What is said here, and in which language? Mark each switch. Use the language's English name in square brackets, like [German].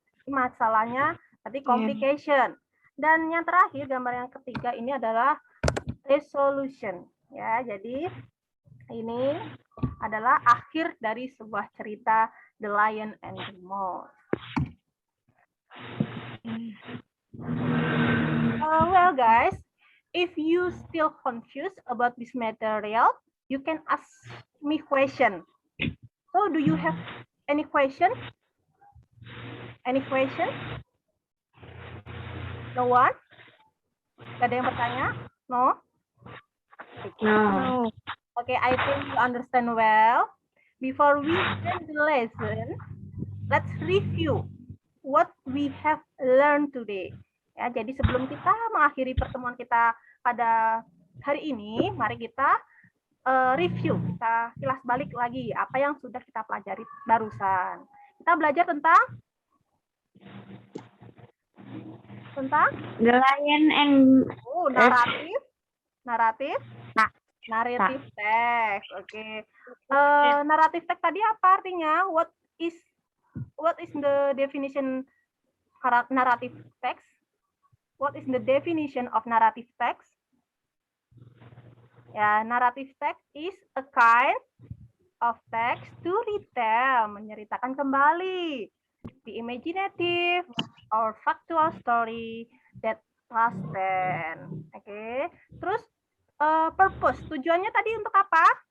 [Indonesian] Masalahnya tadi complication. Dan yang terakhir gambar yang ketiga ini adalah resolution. Ya, jadi ini adalah akhir dari sebuah cerita The Lion and the Mouse. [English] Well guys, if you still confused about this material, you can ask me question. So do you have any question? Any question? No one? [Indonesian] Gak ada yang bertanya? [English] No? No. Okay, I think you understand well. Before we end the lesson, let's review what we have learned today. [Indonesian] Ya, jadi sebelum kita mengakhiri pertemuan kita pada hari ini, mari kita review, kita kilas balik lagi apa yang sudah kita pelajari barusan. Kita belajar tentang [English] The Lion and [Indonesian] naratif text. Oke. Naratif text tadi apa artinya? [English] What is the definition narrative text? What is the definition of narrative text? Ya, narrative text is a kind of text to retell, [Indonesian] menceritakan kembali [English] the imaginative or factual story that trusted. [Indonesian] Oke. Terus purpose, tujuannya tadi untuk apa?